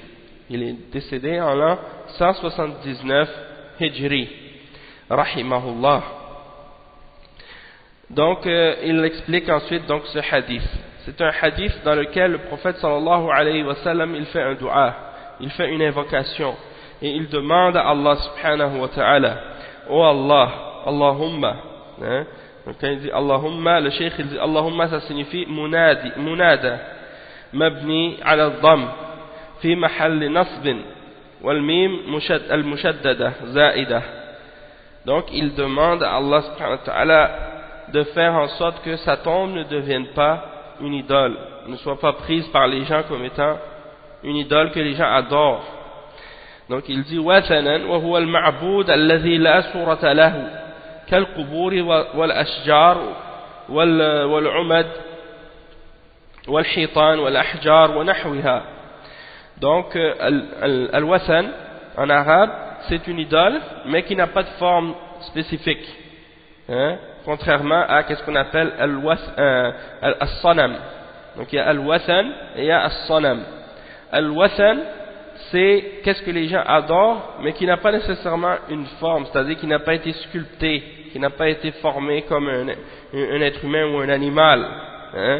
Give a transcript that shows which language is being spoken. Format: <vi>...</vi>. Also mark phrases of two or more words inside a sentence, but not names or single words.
<fr>Il est décédé en l'an 179 Hijri, rahimahullah. Donc il explique ensuite donc ce hadith. C'est un hadith dans lequel le prophète</fr> <ar>صلى الله عليه وسلم,</ar> <fr>il fait un dua, il fait une invocation, et il demande à Allah</fr> <ar>سبحانه وتعالى,</ar> <fr>oh Allah, Allahumma, donc quand il dit Allahumma, le cheikh il dit Allahumma, ça signifie</fr> <ar>منادى مبني على الضم في محل نصب والميم المشددة زائدة.</ar> <fr>Donc il demande à Allah</fr> <ar>سبحانه وتعالى</ar> <fr>de faire en sorte que sa tombe ne devienne pas une idole, ne soit pas prise par les gens comme étant une idole que les gens adorent. Donc il dit</fr> <ar>وثنا وهو المعبود الذي لا صورة له كالقبور والأشجار والعمد والحيطان والأحجار ونحوها.</ar> <fr>Donc al-wathan en arabe c'est une idole mais qui n'a pas de forme spécifique, hein? Contrairement à ce qu'on appelle al-sanam. Donc il y a al-wathan et il y a al-sanam. Al-wathan c'est qu'est-ce que les gens adorent mais qui n'a pas nécessairement une forme, c'est-à-dire qui n'a pas été sculpté, qui n'a pas été formé comme un être humain ou un animal, hein?</fr>